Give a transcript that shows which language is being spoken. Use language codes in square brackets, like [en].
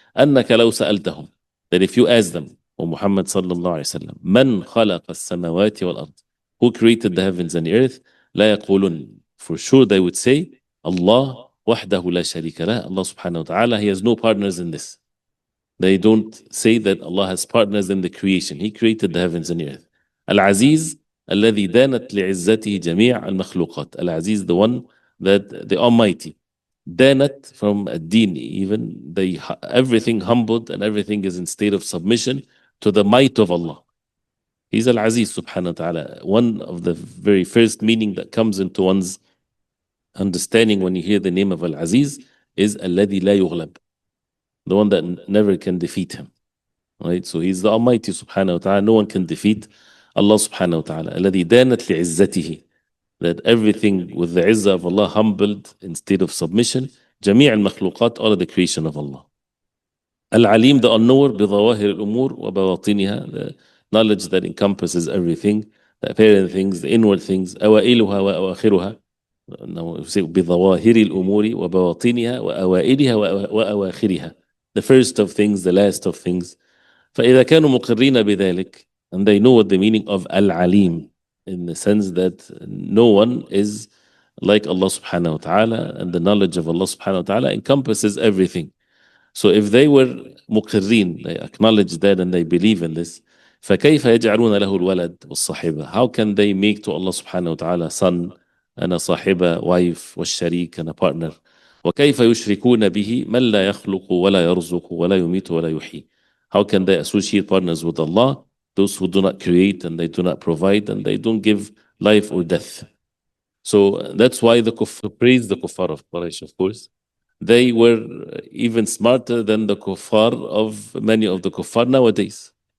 [ar] أَنَّكَ لَوْ سَأَلْتَهُم, [en] that if you ask them, O Muhammad sallallahu alayhi wa sallam, [ar] مَنْ خَلَقَ السَّمَاوَاتِ وَالْأَرْضِ, [en] who created the heavens and the earth, [ar] لَا يَقُولُنَّ, [en] for sure they would say, Allah [ar] وَحْدَهُ لَا شَرِيكَ لَهُ, [en] Allah subhanahu wa ta'ala, He has no partners in this. They don't say that Allah has partners in the creation. He created the heavens and the earth. [ar] Al-Aziz, الذي دانت لعزته جميع المخلوقات. [en] Al-Aziz, the one that the Almighty. Danat from ad-din, even they everything humbled and everything is in state of submission to the might of Allah. He's Al-Aziz subhanahu wa ta'ala. One of the very first meaning that comes into one's understanding when you hear the name of Al-Aziz is [ar] الذي لا يغلب, [en] the one that never can defeat him. Right? So he's the Almighty subhanahu wa ta'ala. No one can defeat Allah subhanahu wa ta'ala. [ar] الذي دانت لعزته, [en] that everything with the izzah of Allah humbled in state of submission. [ar] جميع المخلوقات, [en] all of the creation of Allah. Al-Alim, the unknower, [ar] بظواهر الأمور وبواطنها, [en] the knowledge that encompasses everything, the apparent things, the inward things. [ar] أوائلها وأواخرها. No, بظواهر الأمور وبواطنها وأوائلها وأواخرها. [en] The first of things, the last of things. [ar] فإذا كانوا مقرين بذلك, [en] and they know what the meaning of Al-Alim, in the sense that no one is like Allah subhanahu wa ta'ala, and the knowledge of Allah subhanahu wa ta'ala encompasses everything. So if they were muqirrin, they acknowledge that and they believe in this, [ar] فكيف يجعلون له الولد والصاحبة? [en] How can they make to Allah subhanahu wa ta'ala son and a صاحبة, wife, [ar] والشريك, [en] and a partner? [ar] وكيف يشركون به من لا يخلق ولا يرزق ولا يميت ولا يحيي? [en] How can they associate partners with Allah, those who do not create and they do not provide and they don't give life or death? So that's why the kuffar praise the kuffar of Quraysh, of course. They were even smarter than the kuffar of many of the kuffar nowadays.